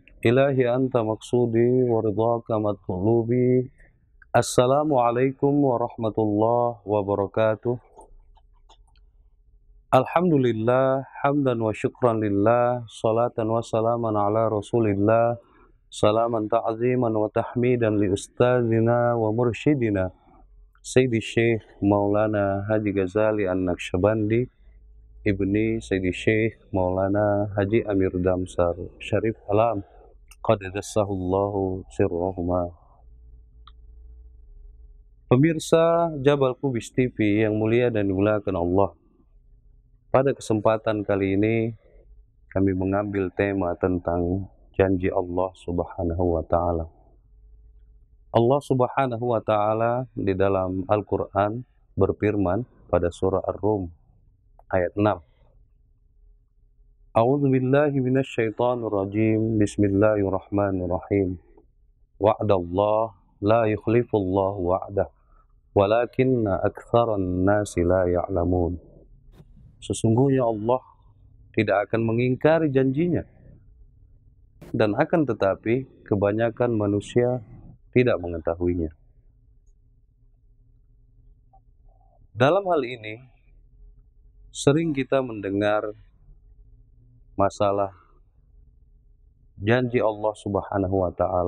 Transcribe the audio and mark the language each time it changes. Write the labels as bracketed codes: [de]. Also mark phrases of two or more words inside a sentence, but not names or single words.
[ar] إلهي أنت مقصودي ورضاك مطلوبي. السلام عليكم ورحمة الله وبركاته. الحمد لله، حمدا وشكرا لله، صلاة وسلاما على رسول الله، سلاما تعظيما وتحميدا لأستاذنا ومرشدنا، سيدي شيخ مولانا حاج غزالي النقشبندي، ابن سيدي شيخ مولانا حاج أمير دمسر شريف عالم قدس الله سرهما. [id] Pemirsa Jabal Kubis TV yang mulia dan dimuliakan Allah, pada kesempatan kali ini kami mengambil tema tentang janji Allah [ar] سبحانه وتعالى. [id] Allah [ar] سبحانه وتعالى [id] di dalam Al-Qur'an berfirman pada surah Ar-Rum ayat 6. [ar] أعوذ بالله من الشيطان الرجيم. Bismillahirrahmanirrahim. وعد الله لا يخلف الله وعده ولكن أكثر الناس لا يعلمون. [id] Sesungguhnya Allah tidak akan mengingkari janjinya, dan akan tetapi kebanyakan manusia tidak mengetahuinya. Dalam hal ini sering kita mendengar masalah janji Allah [ar] سبحانه وتعالى.